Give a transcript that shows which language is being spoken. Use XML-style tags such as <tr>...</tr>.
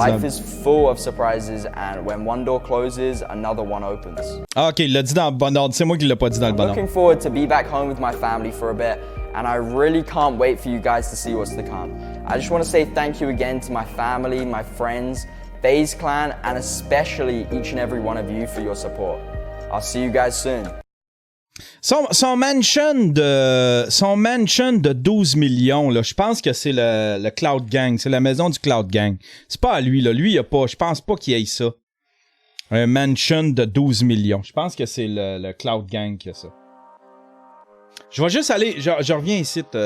<en>Life is full of surprises, and when one door closes, another one opens.</en> <fr>Ah, ok, il l'a dit dans le bon ordre. C'est moi qui l'ai pas dit dans le bon ordre.</fr> <en>Looking forward to be back home with my family for a bit, and I really can't wait for you guys to see what's to come. I just want to say thank you again to my family, my friends, FaZe Clan, and especially each and every one of you for your support. I'll see you guys soon.</en> <fr>Son mansion de 12 millions, là, je pense que c'est le Cloud Gang. C'est la maison du Cloud Gang. C'est pas à lui, là. Lui, il a pas. Je pense pas qu'il ait ça. Un mansion de 12 millions. Je pense que c'est le Cloud Gang qui a ça. Je vais juste aller. Je reviens ici.</fr>